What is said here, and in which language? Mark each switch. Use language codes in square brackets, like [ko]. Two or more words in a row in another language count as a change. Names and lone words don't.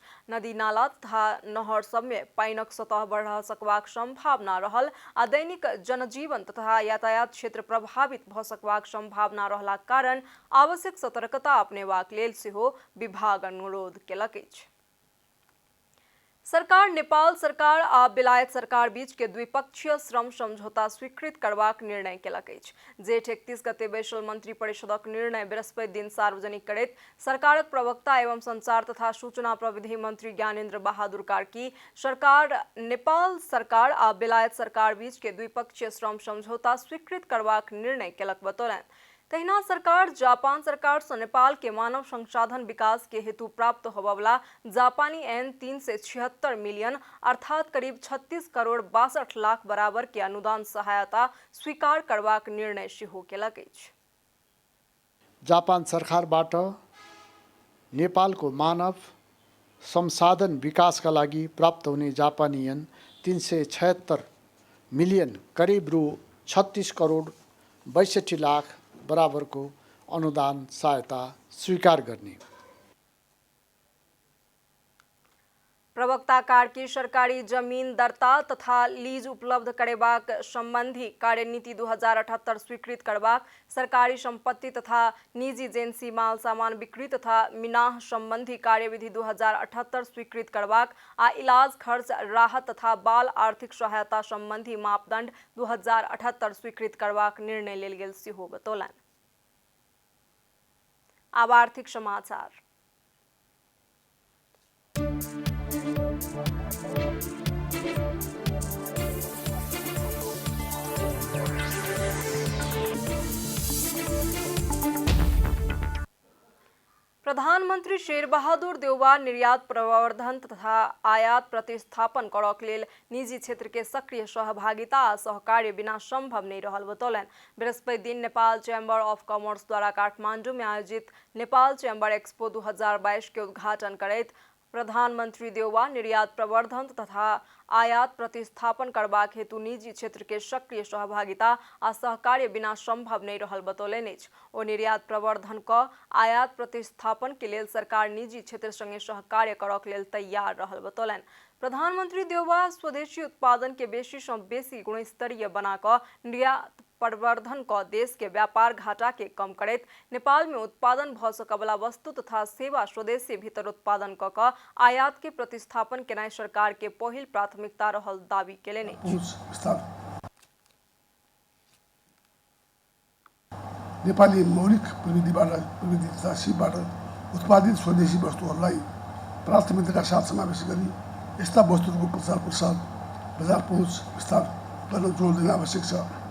[mai] नदी नाला तथा नहर सब में पानिक सतह बढ़ सकबाक संभावना रहल आ दैनिक जनजीवन तथा यातायात क्षेत्र प्रभावित भ सकबाक संभावना रहला कारण आवश्यक सतर्कता अपनेबाक लेल सेहो विभाग अनुरोध केलक अछि। सरकार नेपाल सरकार आ बेलायत सरकार बीच के द्विपक्षीय श्रम समझौता स्वीकृत करबाक निर्णय केलक अछि। जेठ 31 गते बैसल मंत्री परिषदक निर्णय बृहस्पति दिन सार्वजनिक करैत सरकारक प्रवक्ता एवं संचार तथा सूचना प्रविधि मंत्री ज्ञानेन्द्र बहादुर कार्की सरकार नेपाल सरकार आ बेलायत सरकार बीच के द्विपक्षीय श्रम समझौता स्वीकृत करबाक निर्णय केलक बतौलनि। तहिना सरकार जापान सरकार से नेपाल के मानव संसाधन विकास के हेतु प्राप्त होबवला जापानी एन 376 मिलियन अर्थात करीब 36 करोड़ 62 लाख बराबर के अनुदान सहायता स्वीकार करबाक निर्णय सेहो केलक अछि। [ne] जापान सरकारबाट नेपालको मानव संसाधन विकासका लागि प्राप्त हुने जापानी एन 376 मिलियन करिब रु 36 करोड 62 लाख बराबरको अनुदान सहायता स्वीकार गर्ने। [mai] प्रवक्ता कार्की सरकारी जमीन दर्ता तथा लीज उपलब्ध करेबाक संबंधी कार्यनीति 2078 स्वीकृत करबाक, सरकारी संपत्ति तथा निजी एजेंसी माल सामान बिक्री तथा मिनाह संबंधी कार्यविधि 2078 स्वीकृत करबाक आ इलाज खर्च राहत तथा बाल आर्थिक सहायता संबंधी मापदंड 2078 स्वीकृत करबाक निर्णय लेल गेल सेहो बतौलनि। अब आर्थिक समाचार। प्रधानमंत्री शेरबहादुर देउवा निर्यात प्रवर्धन तथा आयात प्रतिस्थापन करक लेल निजी क्षेत्र के सक्रिय सहभागिता आ सहकार्य बिना संभव नहीं रहल बतौलनि। बृहस्पति दिन नेपाल चैम्बर ऑफ कॉमर्स द्वारा काठमांडू में आयोजित नेपाल चैम्बर एक्सपो 2022 के उद्घाटन करैत प्रधानमंत्री देउवा निर्यात प्रवर्धन तथा आयात प्रतिस्थापन करबाक हेतु निजी क्षेत्र के सक्रिय सहभागिता आ सहकार्य बिना संभव नहीं रहल बतौलनि अछि। ओ निर्यात प्रवर्धन क आयात प्रतिस्थापन के लेल सरकार निजी क्षेत्र संगे सहकार्य करक लेल तैयार रहल बतौलनि। प्रधानमंत्री देउवा स्वदेशी उत्पादन के बेसी सँ बेसी गुणस्तरीय बना क निर्यात प्रवर्धन क देश के व्यापार घाटा के कम करैत नेपाल में उत्पादन भ सकवला वस्तु तथा सेवा स्वदेशी भीतर उत्पादन क आयात के प्रतिस्थापन केनाई सरकार के पहिल प्राथमिकता रहल दावी केलनि। [ne] नेपाली मौलिक प्रविधि तथा सिपबाट उत्पादित स्वदेशी वस्तुहरूलाई प्राथमिकताका साथ समावेश गरी यस्ता वस्तुहरूको प्रचार प्रसार बजार पहुँच विस्तार गर्न जोड दिन आवश्यक छ।